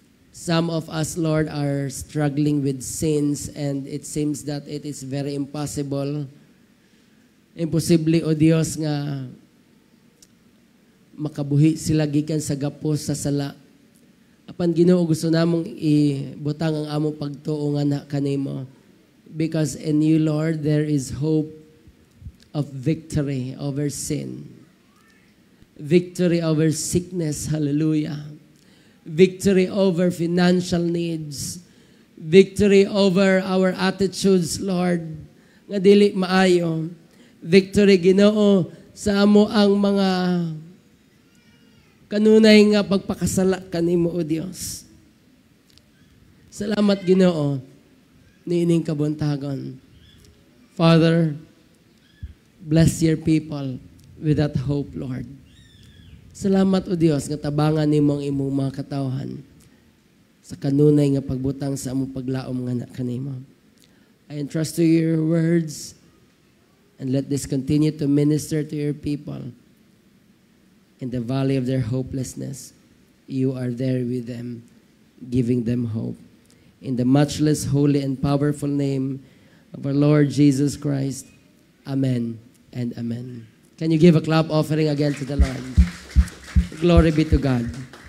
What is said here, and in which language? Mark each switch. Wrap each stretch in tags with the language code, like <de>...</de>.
<en>Some of us, Lord, are struggling with sins and it seems that it is very impossible.</en> <ceb>Imposible, O Dios, nga makabuhi sila gikan sa gapos sa sala. Apan Ginoo, gusto namong ibutang ang among pagtuo nga na kanimo.</ceb> <en>Because in you, Lord, there is hope of victory over sin. Victory over sickness, hallelujah. Victory over financial needs. Victory over our attitudes, Lord,</en> <ceb>nga dili maayo. Victory, Ginoo, sa amo ang mga kanunay nga pagpakasala kanimo, O Dios. Salamat, Ginoo, niining kabuntagon.</ceb> <en>Father, bless your people with that hope, Lord.</en> <ceb>Salamat, O Dios, nga tabangan nimo ang imong mga katawhan sa kanunay nga pagbutang sa among paglaom nga na kanimo.</ceb> <en>I entrust to your words and let this continue to minister to your people. In the valley of their hopelessness, you are there with them, giving them hope. In the matchless, holy, and powerful name of our Lord Jesus Christ, amen and amen. Can you give a clap offering again to the Lord? Glory be to God.</en>